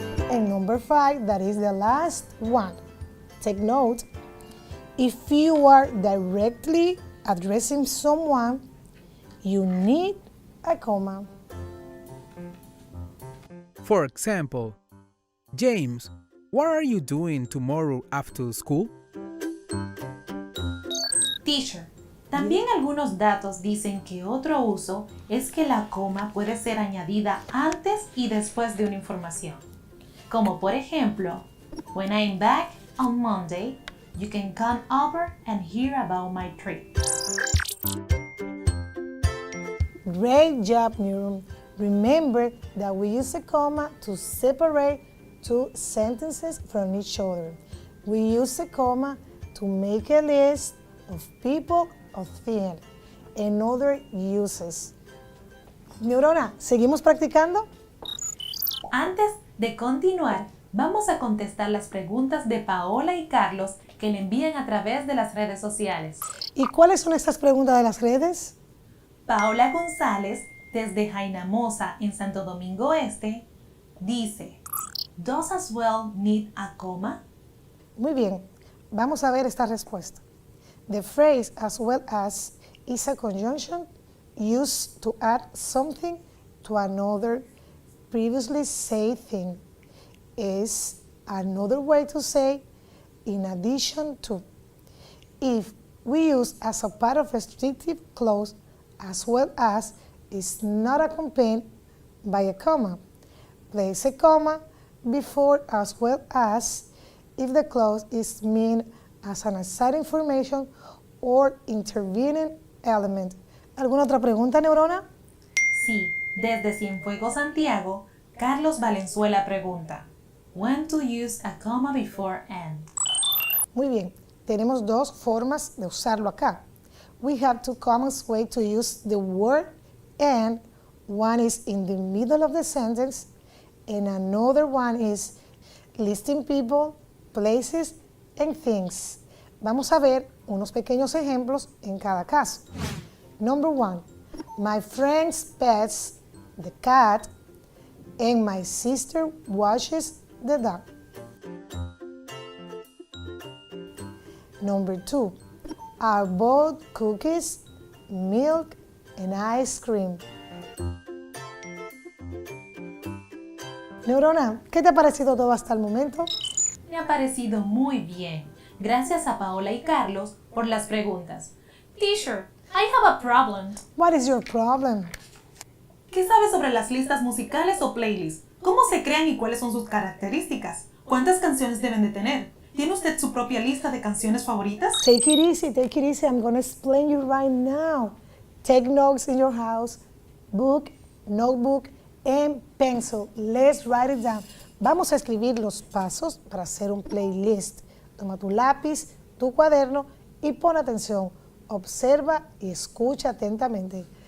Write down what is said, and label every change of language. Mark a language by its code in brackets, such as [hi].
[en] And number 5, that is the last one. Take note, if you are directly addressing someone, you need a comma. For example, James, what are you doing tomorrow after school? [es] Teacher, también algunos datos dicen que otro uso es que la coma puede ser añadida antes y después de una información. Como por ejemplo, [en] when I'm back on Monday, you can come over and hear about my trip. Great job, Neuron. Remember that we use a comma to separate 2 sentences from each other. We use a comma to make a list of people of things and other uses. [es] Neurona, ¿seguimos practicando? Antes de continuar, vamos a contestar las preguntas de Paola y Carlos que le envían a través de las redes sociales. ¿Y cuáles son estas preguntas de las redes? Paola González, desde Jainamosa, en Santo Domingo Este, dice, [en] ¿Does as well need a comma? [es] Muy bien, Vamos a ver esta respuesta. [en] The phrase as well as is a conjunction used to add something to another previously said thing. Is another way to say in addition to. If we use as a part of restrictive clause, as well as is not accompanied by a comma. Place a comma before as well as if the clause is meant as an aside information or intervening element. [es] ¿Alguna otra pregunta, Neurona? Sí, desde Cienfuegos, Santiago, Carlos Valenzuela pregunta, [en] when to use a comma before and? [es] Muy bien, tenemos dos formas de usarlo acá. [en] We have two common ways to use the word and. One is in the middle of the sentence, and another one is listing people, places, and things. [es] Vamos a ver unos pequeños ejemplos en cada caso. [en] Number one, my friend's pets the cat, and my sister watches the dog. Number two, I bought cookies, milk, and ice cream. [es] Neurona, ¿qué te ha parecido todo hasta el momento? Me ha parecido muy bien. Gracias a Paola y Carlos por las preguntas. [en] Teacher, I have a problem. What is your problem? [es] ¿Qué sabe sobre las listas musicales o playlists? ¿Cómo se crean y cuáles son sus características? ¿Cuántas canciones deben de tener? ¿Tiene usted su propia lista de canciones favoritas? [en] Take it easy, take it easy. I'm going to explain you right now. Take notes in your house, book, notebook, and pencil. Let's write it down. [es] Vamos a escribir los pasos para hacer un playlist. Toma tu lápiz, tu cuaderno y pon atención. Observa y escucha atentamente.